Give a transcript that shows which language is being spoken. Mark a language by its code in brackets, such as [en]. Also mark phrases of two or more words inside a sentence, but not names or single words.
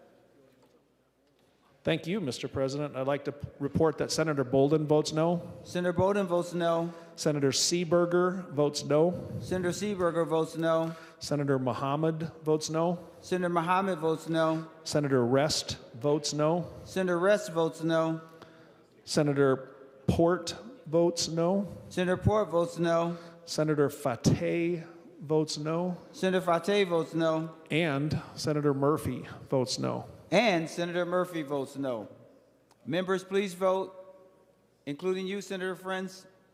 [en] Thank you, Mr. President. I'd like to report that Senator Bolden votes no. Senator Bolden votes no. Senator Seeberger votes no. Senator Seeberger votes no. Senator Mohammed votes no. Senator Mohammed votes no. Senator Rest votes no. Senator Rest votes no. Senator Port votes no. Senator Port votes no. Senator Fateh votes no. Senator Fateh votes no. And Senator Murphy votes no. And Senator Murphy votes no. Members, please vote, including you, Senator Friends.